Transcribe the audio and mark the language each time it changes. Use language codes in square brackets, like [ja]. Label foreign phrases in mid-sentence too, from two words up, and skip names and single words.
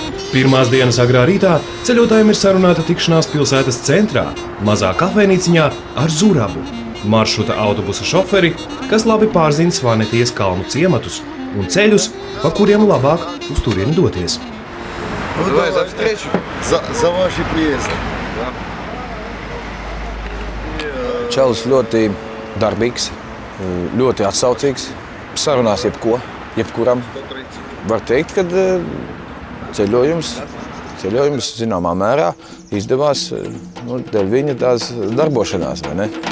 [lv] Pirmās dienas agrā rītā ceļotājiem ir sarunāta tikšanās pilsētas centrā, mazā kafejnīciņā ar Zurabu, maršruta autobusa šoferi, kas labi pārzina Svanetijas kalnu ciematus un ceļus, pa kuriem labāk uz turieni doties. [ru] Давай за встречу. За ваши приезды. [lv] Čalis ļoti darbīgs, ļoti atsaucīgs, sarunās jebkuram. Var teikt, ka ceļojums zināmā mērā izdevās dēļ viņa tās darbošanās, vai ne?